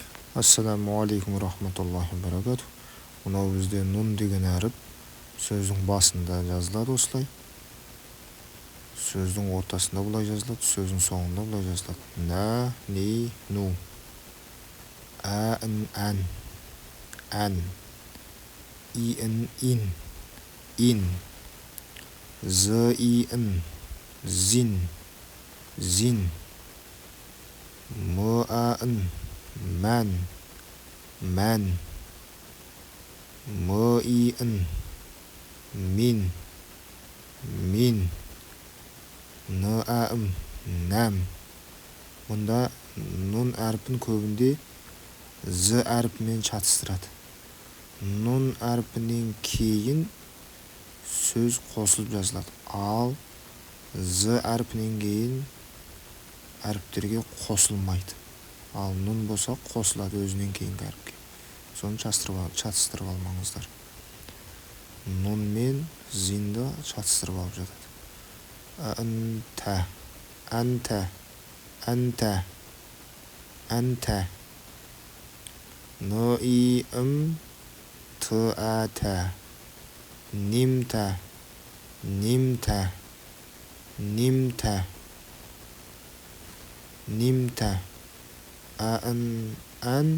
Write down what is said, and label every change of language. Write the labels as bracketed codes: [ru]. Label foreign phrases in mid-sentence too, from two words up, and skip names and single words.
[ar] السلام عليكم ورحمة الله وبركاته. [kk] Мынау бізде нун деген әріп сөздің басында жазылады осылай. Сөздің ортасында бұлай жазылады, сөздің соңында бұлай жазылады. На, ни, ну. А, ін, ән. И, ин. Ин. З, и, ін. Зин. М, а, ін. Мән. М, и, ін. Мин. Н, а, ім. Нәм. Мұнда нун әрпін көбінде з әрпімен шатыстырады. Нун әрпінен кейін сөз қосылып жазылады. Ал з әрпінен кейін әріптерге қосылмайды. Ал нун болса қосылады өзінен кейінгі әріпке. Соны шатыстырып алмаңыздар. Нун мен зинді шатыстырып алып жатады. Анта. Н, и, ім. Т, а, та. Нимта. А, ін, ан.